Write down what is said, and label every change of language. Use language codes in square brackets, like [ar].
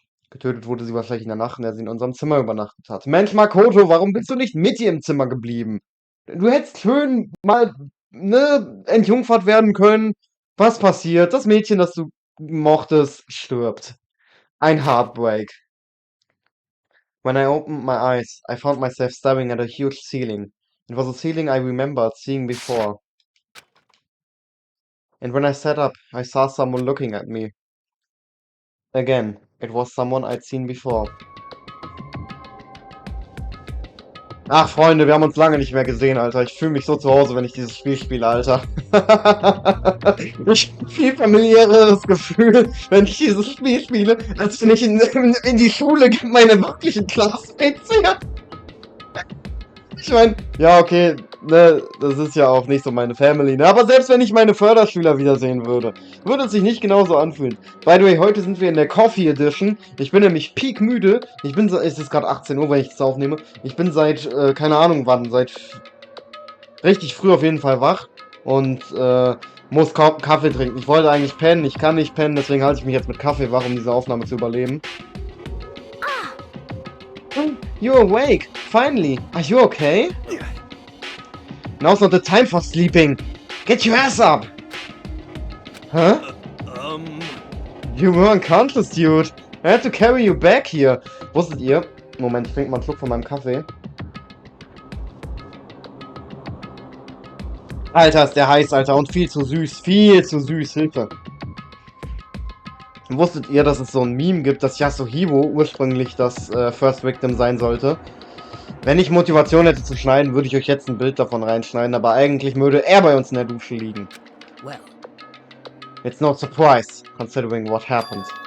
[de] Getötet wurde sie wahrscheinlich in der Nacht, in der sie in unserem Zimmer übernachtet hat. Mensch, Makoto, warum bist du nicht mit ihr im Zimmer geblieben? Du hättest schön mal, ne, entjungfert werden können. Was passiert? Das Mädchen, das du mochtest, stirbt. Ein Heartbreak. [en] When I opened my eyes, I found myself staring at a huge ceiling. It was a ceiling I remembered seeing before. And when I sat up, I saw someone looking at me. Again, it was someone I'd seen before. [de] Ach, Freunde, wir haben uns lange nicht mehr gesehen, Alter. Ich fühle mich so zu Hause, wenn ich dieses Spiel spiele, Alter. Ich habe viel familiäres Gefühl, wenn ich dieses Spiel spiele, als wenn ich in die Schule meine wirklichen Classmates sehe. Ich meine, ja, okay, ne, das ist ja auch nicht so meine Family, ne? Aber selbst wenn ich meine Förderschüler wiedersehen würde, würde es sich nicht genauso anfühlen. [en] By the way, [de] heute sind wir in der Coffee Edition. Ich bin nämlich peak müde. Es ist gerade 18 Uhr, wenn ich das aufnehme. Ich bin seit, keine Ahnung wann, seit richtig früh auf jeden Fall wach. Und, muss Kaffee trinken. Ich wollte eigentlich pennen, ich kann nicht pennen, deswegen halte ich mich jetzt mit Kaffee wach, um diese Aufnahme zu überleben. [en] You're awake! Finally! Are you okay? Now's not the time for sleeping! Get your ass up! Huh? You were unconscious, dude! I had to carry you back here! [de] Wusstet ihr? Moment, ich trinke mal einen Schluck von meinem Kaffee. Alter, ist der heiß, Alter, und viel zu süß, Hilfe! Wusstet ihr, dass es so ein Meme gibt, dass Yasuhiro ursprünglich das First Victim sein sollte? Wenn ich Motivation hätte zu schneiden, würde ich euch jetzt ein Bild davon reinschneiden, aber eigentlich würde er bei uns in der Dusche liegen. [en] Well. It's no surprise, considering what happened.